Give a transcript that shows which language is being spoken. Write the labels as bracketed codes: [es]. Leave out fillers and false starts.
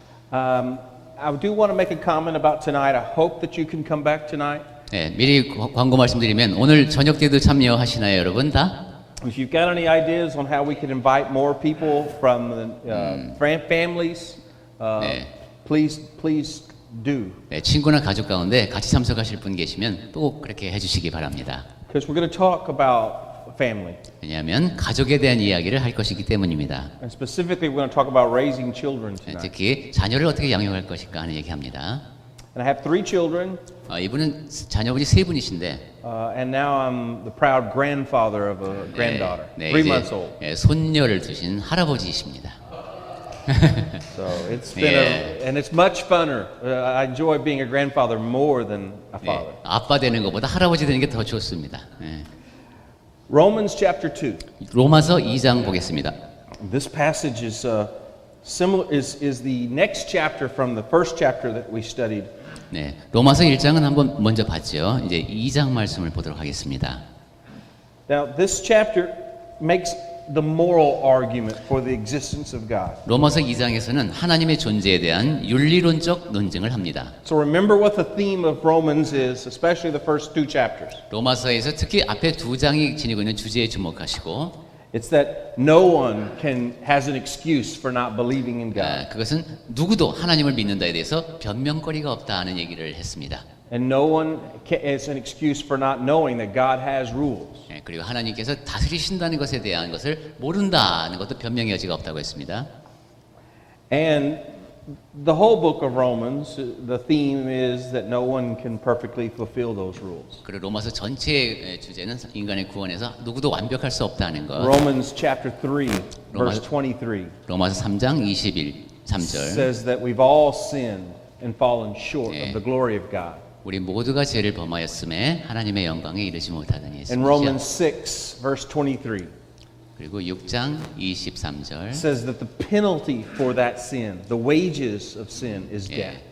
[en] I do want to make a comment about tonight. I hope that you can come back tonight. [ko] 네, 미리 광고 말씀드리면 오늘 저녁 때도 참여하시나요, 여러분 다? [en] If you've got any ideas on how we could invite more people from the families, please do. [ko] 네, 친구나 가족 가운데 같이 참석하실 분 계시면 또 그렇게 해주시기 바랍니다. [en] Because we're going to talk about family. [ko] 왜냐하면 가족에 대한 이야기를 할 것이기 때문입니다. [en] And specifically, we're going to talk about raising children [ko] 네, [en] tonight. [ko] 특히 자녀를 어떻게 양육할 것인가 하는 얘기합니다. [en] And I have 3 children, [ko] 이분은 자녀분이 세 분이신데 [en] and now I'm the proud grandfather of a granddaughter, 3 months old. [ko] 네, 손녀를 두신 할아버지이십니다. [en] So it's been and it's much funner. I enjoy being a grandfather more than a father. [ko] 네, 아빠 되는 것보다 할아버지 되는 게 더 좋습니다. 네. [en] Romans chapter 2. [ko] 로마서 2장 보겠습니다. [en] This passage is similar is the next chapter from the first chapter that we studied. [ko] 네, 로마서 1장은 한번 먼저 봤죠. 이제 2장 말씀을 보도록 하겠습니다. [en] Now this chapter makes the moral argument for the existence of God. [ko] 로마서 2장에서는 하나님의 존재에 대한 윤리론적 논증을 합니다. [en] So remember what the theme of Romans is, especially the first 2 chapters. [ko] 로마서에서 특히 앞에 두 장이 지니고 있는 주제에 주목하시고 [en] It's that no one has an excuse for not believing in God. [ko] 그것은 누구도 하나님을 믿는다에 대해서 변명거리가 없다 하는 얘기를 했습니다. [en] And no one has an excuse for not knowing that God has rules. [ko] 그리고 하나님께서 다스리신다는 것에 대한 것을 모른다는 것도 변명의 여지가 없다고 했습니다. [en] And the whole book of Romans, the theme is that no one can perfectly fulfill those rules. [ko] 그리고 로마서 전체의 주제는 인간의 구원에서 누구도 완벽할 수 없다는 것. [en] Romans chapter 3, verse 23 [ko] 로마서 3장 3절 [en] says that we've all sinned and fallen short of the glory of God. [ko] 우리 모두가 죄를 범하였음에 하나님의 영광에 이르지 못하더니 [en] And Romans 6, verse 23 [ko] 그리고 6장 23절 [en] says that the penalty for that sin, the wages of sin, is death.